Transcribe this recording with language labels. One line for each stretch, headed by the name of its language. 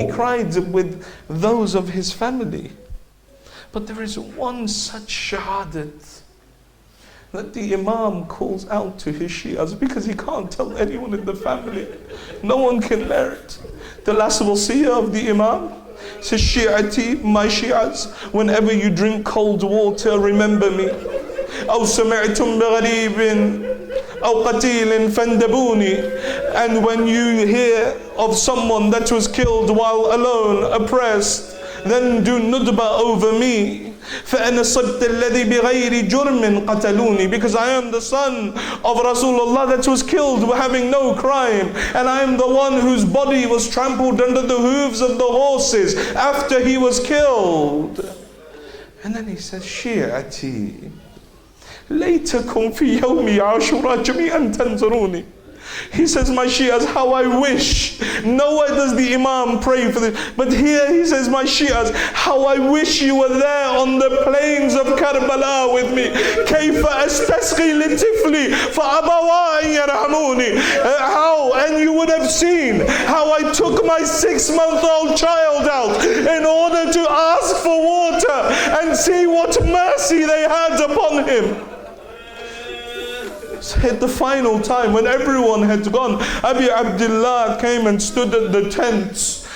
English: He cried with those of his family. But there is one such shahadat that the Imam calls out to his Shias because he can't tell anyone in the family. No one can bear it. The last wasiyah of the Imam says, Shi'ati, my Shias, whenever you drink cold water, remember me.
Arabic: أو سمعتم بغريب أو قتيل فاندبوني.
English: And when you hear of someone that was killed while alone, oppressed, then do nudba over me.
Arabic: فأنا صبت الذي بغير جرم قتلوني.
English: Because I am the son of Rasulullah that was killed having no crime, and I am the one whose body was trampled under the hooves of the horses after he was killed. And then he says,
Arabic: Shi'ati, ليتكم في يوم عاشوراء جميعا تنظروني.
English: He says, my Shias, how I wish. Nowhere does the Imam pray for this. But here he says, my Shias, how I wish you were there on the plains of Karbala with me.
Arabic: كيف أستسقي لطفلي فأبوا أن يرحموني.
English: How, and you would have seen how I took my 6-month-old child out in order to ask for water and see what mercy they had upon him. At the final time, when everyone had gone, Abi Abdullah came and stood at the tents.